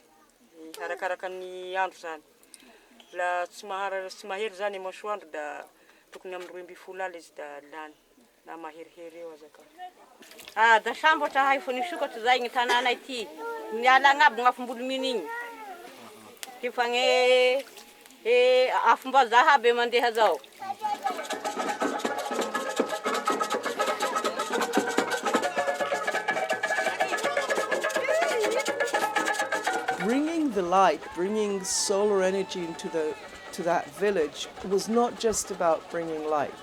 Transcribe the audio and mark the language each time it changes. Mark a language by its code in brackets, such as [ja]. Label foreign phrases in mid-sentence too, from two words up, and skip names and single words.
[mg] Arakaraka ny andro zany. La tsy mahery zany ny masoandro dia tokony amin'ny 12 alina izy dia lany. Na maherihery eo azaka. Da sambatra hay fo nisokatra zay ny tanàna ity. Miala agnabo ny afombolo minigny. Ty fa ny afombazaha aby mandeha zao. [en] Bringing the light, bringing solar energy to that village was not just about bringing light.